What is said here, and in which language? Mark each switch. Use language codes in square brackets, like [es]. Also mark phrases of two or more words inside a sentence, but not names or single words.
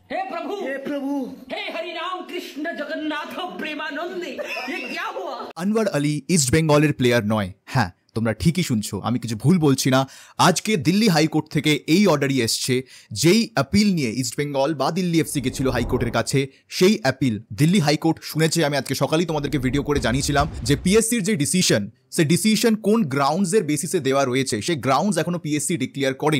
[hi] हे प्रभु, हे प्रभु, हे हरि राम कृष्ण जगन्नाथ प्रेमानंदी, ये क्या हुआ? [bn] আনওয়ার আলী ইস্ট বেঙ্গলের প্লেয়ার নয়। হ্যাঁ, তোমরা ঠিকই শুনছো, আমি কিছু ভুল বলছি না। আজকে দিল্লি হাইকোর্ট থেকে এই অর্ডারই এসছে, যেই অ্যাপিল নিয়ে ইস্ট বেঙ্গল বা দিল্লি এফসি গেছিল হাইকোর্টের কাছে, সেই অ্যাপিল দিল্লি হাইকোর্ট শুনেছে। আমি আজকে সকালেই তোমাদেরকে ভিডিও করে জানিয়েছিলাম যে পিএসসির যে ডিসিশন, সে ডিসিশন কোন গ্রাউন্ডসের বেসিসে দেওয়া রয়েছে, সেই গ্রাউন্ডস এখনো পিএসসি ডিক্লেয়ার করেনি।